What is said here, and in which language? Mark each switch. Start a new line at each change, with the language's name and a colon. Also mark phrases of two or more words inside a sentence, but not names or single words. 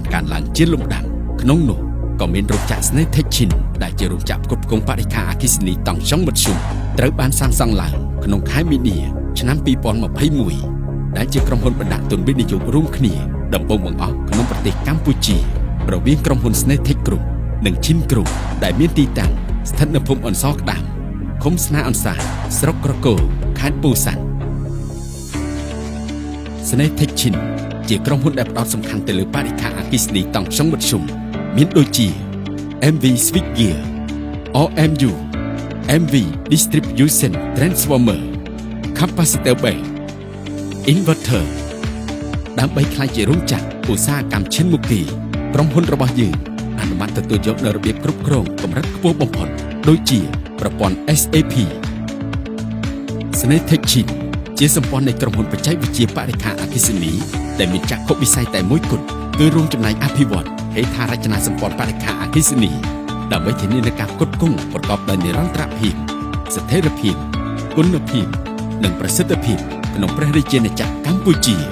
Khmer: កើនឡើងជាលំដាប់ក្នុងនោះក៏មានរោងចក្រស្នេហ៍ Techin ដែលជារោងចក្រផ្គត់ផ្គង់បរិក្ខារអគ្គិសនីតង់ចុងមធ្យមត្រូវបានសាងសង់ឡើងក្នុងខែមីនាឆ្នាំ2021ដែលជាក្រុមហ៊ុនបណ្ដាក់ទុនវិនិយោគរួមគ្នាដំបូងបង្អស់ក្នុងប្រទេសកម្ពុជារវាងក្រុមហ៊ុន Snetech Group និង Chin Group ដែលមានទីតាំងស្ថិតនៅភូមិអនសរក្តាមឃុំស្នាអន្សាស្រុកក្រគរខេត្តពោធិ៍សាត់ Snetech Chin ជាក្រុមហ៊ុនដែលផ្ដោតសំខាន់ទៅលើបរិក្ខារអគ្គិសនីតង់ចុងមធ្យមមានដូចជា
English: MV Switchgear OMU MV Distribution Transformer Capacitor Bank Inverter
Khmer: ដើម្បីក្លា យជារោងចក្រឧស្សាហកម្មឈានមុខគេក្រុមហ៊ុនរបស់យើងអនុម័តទទួលយកនូវរបៀបគ្រប់គ្រងកម្រិតខ្ពស់បំផុតដូចជាប្រព័ន្ធ SAP Snetech Chin ជាសម្ព័ន្ធនៃក្រុមហ៊ុនបច្ចេកវិទ្យាបរិក្ខារអគ្គិសនីដែលមានចក្ខុវិស័យតែមួយគត់គឺរួមចំណែកអភិវឌ្ឍហេដ្ឋារចនាសម្ព័ន្ធបរិក្ខារអគ្គិសនីដើម្បីធានានូវការផ្គត់ផ្គង់ប្រកបដោយនិរន្តរភាពស្ថិរភាពគុណភាពនិងប្រសិទ្ធភាពក្នុងព្រះរាជាណាចក្រកម្ពុជា